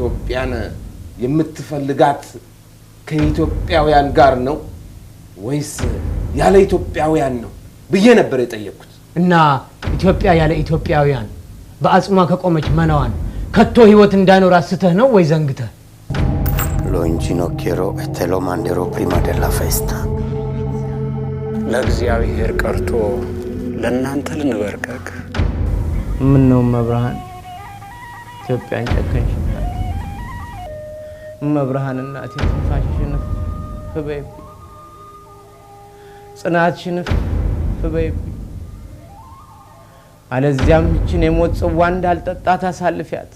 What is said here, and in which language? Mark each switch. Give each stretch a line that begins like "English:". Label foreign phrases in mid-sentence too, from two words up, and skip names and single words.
Amharic: ኢትዮጵያን የምትፈልጋት ከኢትዮጵያውያን ጋር ነው ወይስ ያለ ኢትዮጵያውያን ነው ብዬ ነበር የጠየቅኩት። እና ኢትዮጵያ ያለ ኢትዮጵያውያን በአጽሟ ከቆመች መናዋን ከቶ ህይወት እንዳይኖር አስተህ ነው ወይ ዘንግተህ?
Italian: Lo inginocchierò e te lo manderò prima della festa.
Amharic: ለእግዚአብሔር ቀርቶ ለእናንተ ልንበርከክ። ምን ነው መብርሃን ኢትዮጵያን ጨከንሽባት? መብርሃን እናቴ ትንፋሽሽን ፍበይብ ጽናትሽን ፍበይብ አለዚያም እቺን የሞት ጽዋ እንዳልጠጣት አሳልፊያት።